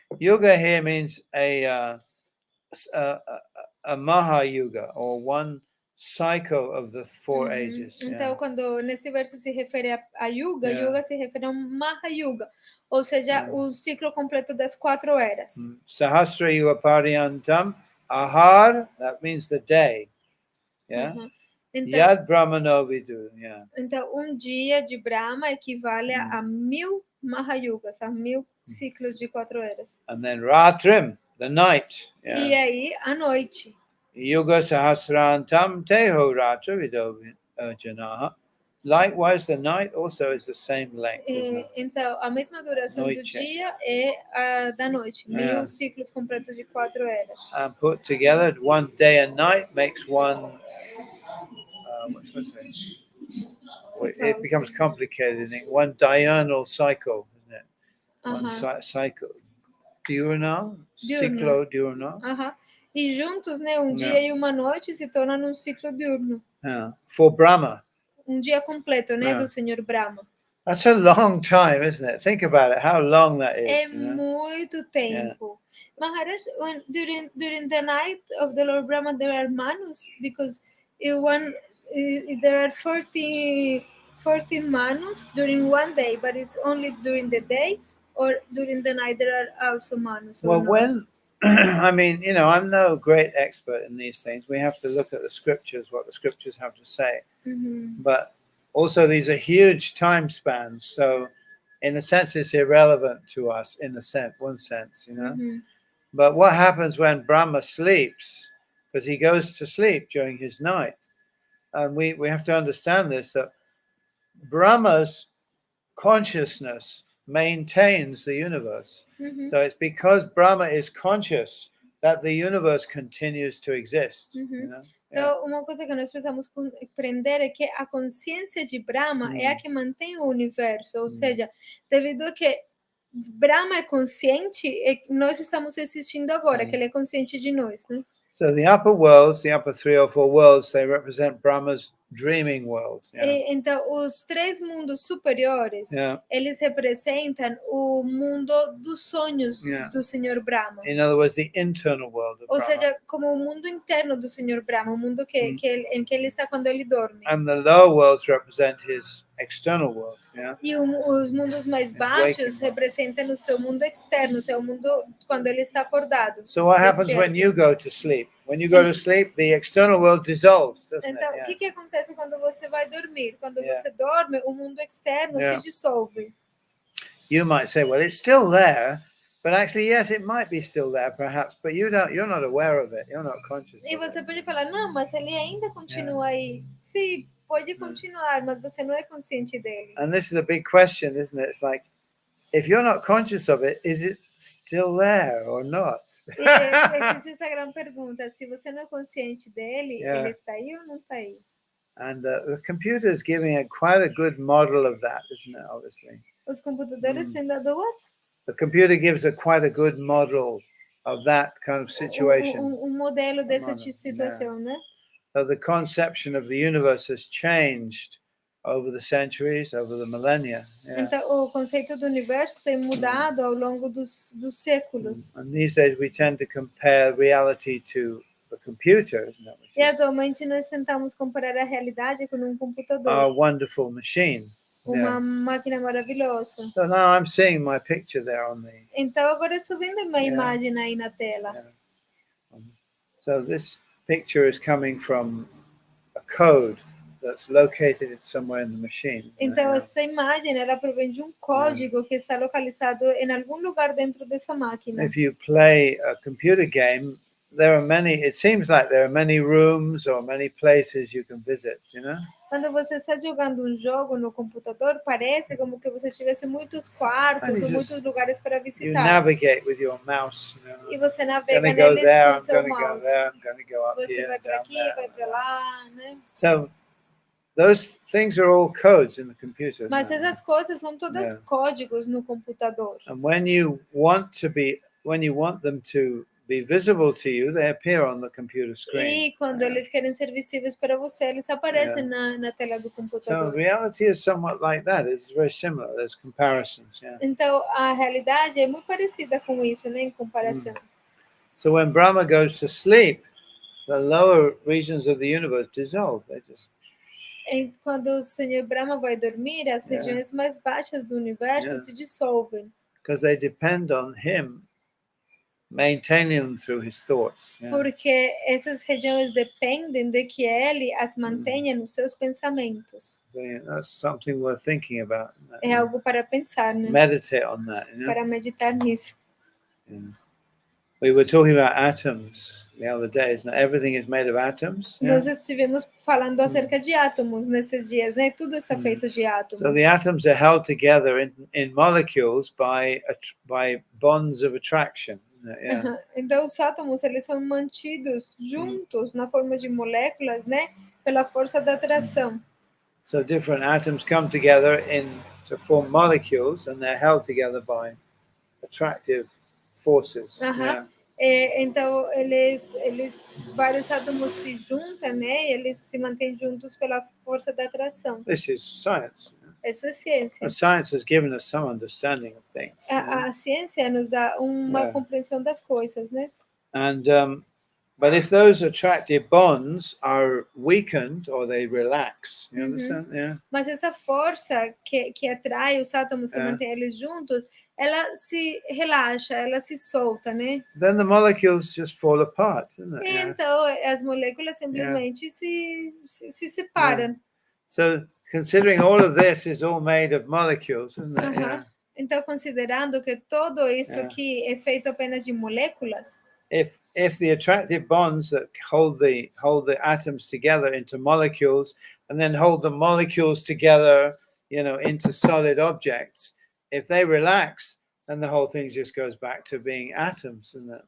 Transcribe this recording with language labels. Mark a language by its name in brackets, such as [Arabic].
[English] Yuga here means a Maha Yuga, or one cycle of the 4 ages. [Portuguese] Então, quando nesse verso se refere a Yuga, Yuga se refere a um Maha Yuga, ou seja, o ciclo completo das 4 eras. [Sanskrit] Sahasra Yuga Paryantam, Ahar, [English] that means the day. Yeah. [Portuguese] Então, [Sanskrit] Yad Brahmano Vidu. Yeah. [Portuguese] Então, dia de Brahma equivale a 1000 Maha Yugas, a 1000 ciclos de 4 eras. [English] And then Ratrim, the night. [Portuguese] Yeah. E aí, a noite. [Sanskrit] Yuga Sahasrantam Teho Ratra Vido Janaha. [English] Likewise, the night also is the same length. [Portuguese] Então, a mesma duração do dia é a da noite. 1000 ciclos completos de 4 eras. [English] And put together, one day and night makes one. What's that saying? It becomes complicated. One diurnal cycle, isn't it? One cycle. Diurnal? [Portuguese] Ciclo diurnal. E juntos, né, dia e uma noite se tornam um ciclo diurno. [English] For Brahma. [Portuguese] Dia completo, né, do Senhor Brahma. [English] That's a long time, isn't it? Think about it, how long that is. [Portuguese] É muito tempo. [English] Maharaj, during the night of the Lord Brahma, there are manus, because there are 14 manus during one day, but it's only during the day, or during the night there are also manus. Well, when I mean, I'm no great expert in these things. We have to look at the scriptures, what the scriptures have to say. But also these are huge time spans. So in a sense, it's irrelevant to us in one sense, you know. But what happens when Brahma sleeps? Because he goes to sleep during his night. And we have to understand this, that Brahma's consciousness maintains the universe. So it's because Brahma is conscious that the universe continues to exist. You know? [Portuguese] Então, uma coisa que nós precisamos compreender é que a consciência de Brahma é a que mantém o universo, ou seja, devido a que Brahma é consciente, nós estamos existindo agora, que ele é consciente de nós, né? [English] So the upper worlds, the upper 3 or 4 worlds, they represent Brahma's dreaming world. [Portuguese] Então, os 3 mundos superiores, eles representam o mundo dos sonhos do Senhor Brahma. [English] In other words, the internal world of [Portuguese] Ou [English] Brahma. [Portuguese] seja, como o mundo interno do Senhor Brahma, o mundo em que ele está quando ele dorme. [English] And the lower worlds represent his external world. [Portuguese] E os mundos mais baixos representam o seu mundo externo, o seu mundo quando ele está acordado. [English] So what happens when you go to sleep? When you go to sleep, the external world dissolves, doesn't [Portuguese] então, [English] it? [Portuguese] O que acontece quando você vai dormir? Quando você dorme, o mundo externo se dissolve. [English] You might say, well, it's still there, but actually, yes, it might be still there, perhaps, but you're not aware of it. You're not conscious. [Portuguese] E você pode falar, não, mas ele ainda continua aí. Sim, pode continuar, mas você não é consciente dele. [English] And this is a big question, isn't it? It's like, if you're not conscious of it, is it still there or not? [Portuguese] Existe essa grande pergunta, se você não é consciente dele, ele está aí ou não está aí? [English] And the computer is giving quite a good model of that, isn't it? Obviously. [Portuguese] Os computadores têm dado [English] what? The computer gives quite a good model of that kind of situation. [Portuguese] Modelo dessa situação, né? [English] So the conception of the universe has changed over the centuries, over the millennia. [Portuguese] Então, o conceito do universo tem mudado ao longo dos séculos. [English] And these days we tend to compare reality to the computer, isn't it? [Portuguese] E atualmente nós tentamos comparar a realidade com um computador. [English] A wonderful machine. [Portuguese] Uma máquina maravilhosa. [English] So now I'm seeing my picture there on the. [Portuguese] Então agora estou vendo a minha imagem aí na tela. [English] So this picture is coming from a code that's located somewhere in the machine. [Portuguese] Então essa imagem ela provém de código que está localizado em algum lugar dentro dessa máquina. [English] If you play a computer game, it seems like there are many rooms or many places you can visit, you know? [Portuguese] Quando você está jogando jogo no computador, parece como que você tivesse muitos quartos ou muitos lugares para visitar. [English] You navigate with your mouse, you know? [Portuguese] E você navega neles com seu mouse. Você vai para aqui, vai para lá, né? [English] So those things are all codes in the computer. [Portuguese] Mas essas coisas são todas códigos no computador. [English] And when you want them to be visible to you, they appear on the computer screen. [Portuguese] E quando eles querem ser visíveis para você, eles aparecem na tela do computador. [English] So reality is somewhat like that. It's very similar. There's comparisons. [Portuguese] Então a realidade é muito parecida com isso, né, em comparação. [English] So when Brahma goes to sleep, the lower regions of the universe dissolve. They just. [Portuguese] Quando o Senhor Brahma vai dormir, as regiões mais baixas do universo se dissolvem. [English] Because they depend on him maintaining them through his thoughts. [Portuguese] Porque essas regiões dependem de que ele as mantenha nos seus pensamentos. [English] So, that's something worth thinking about. [Portuguese] É algo para pensar, né? [English] Meditate on that. [Portuguese] Para meditar nisso. [English] We were talking about atoms the other day, isn't it? Everything is made of atoms. [Portuguese] Nós estivemos falando acerca de átomos nesses dias, né? Tudo está feito de átomos. [English] So the atoms are held together in molecules by bonds of attraction. [Portuguese] Então os átomos eles são mantidos juntos na forma de moléculas, né? Pela força da atração. [English] So different atoms come together to form molecules, and they're held together by attractive forces. [Portuguese] Então vários átomos se juntam, né? E eles se mantêm juntos pela força da atração. [English] This is science. [Portuguese] Isso é ciência. [English] Science has given us some understanding of things. [Portuguese] A ciência nos dá uma compreensão das coisas, né? [English] And but if those attractive bonds are weakened or they relax, you understand? [Portuguese] Mas essa força que atrai os átomos, que mantém eles juntos, ela se relaxa, ela se solta, né? [English] Then the molecules just fall apart, isn't it? [Portuguese] Então as moléculas simplesmente se separam. [English] So considering all of this is all made of molecules, isn't it? Aham. [Portuguese] Então, considerando que tudo isso Yeah. aqui é feito apenas de moléculas, [English] If the attractive bonds that hold the atoms together into molecules and then hold the molecules together, into solid objects, if they relax, then the whole thing just goes back to being atoms, isn't it?